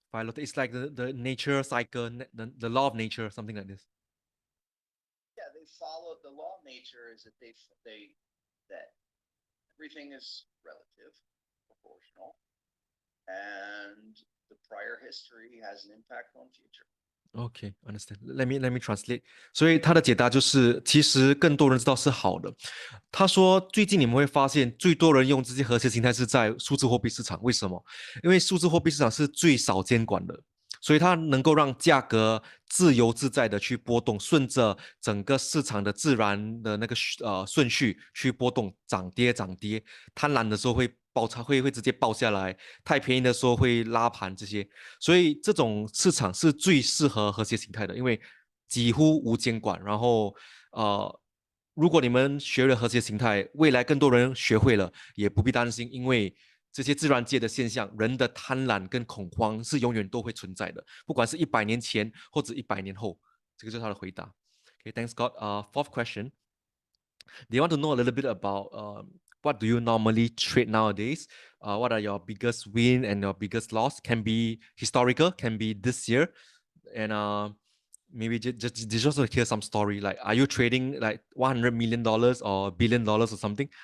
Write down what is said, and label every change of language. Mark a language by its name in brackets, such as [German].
[English] Pilot, it's like the nature cycle, the law of nature, something like this. Yeah, they follow the law of nature is that that everything is relative, proportional, and the prior history has an impact on future. Okay, understand. Let me translate. [Chinese] 所以他的解答就是，其实更多人知道是好的。他说，最近你们会发现，最多人用这些和谐形态是在数字货币市场。为什么？因为数字货币市场是最少监管的，所以它能够让价格自由自在的去波动，顺着整个市场的自然的那个顺序去波动，涨跌涨跌。贪婪的时候会爆仓，会直接爆下来；太便宜的时候会拉盘这些。所以这种市场是最适合和谐形态的，因为几乎无监管。然后如果你们学了和谐形态，未来更多人学会了，也不必担心，因为这些自然界的现象，人的贪婪跟恐慌是永远都会存在的，不管是100年前或者100年后。这个就是他的回答。 [English] Okay, thanks, Scott. Fourth question. They want to know a little bit about what do you normally trade nowadays? What are your biggest win and your biggest loss? Can be historical, can be this year, and maybe just to hear some story. Like, are you trading like $100 million or $1 billion or something?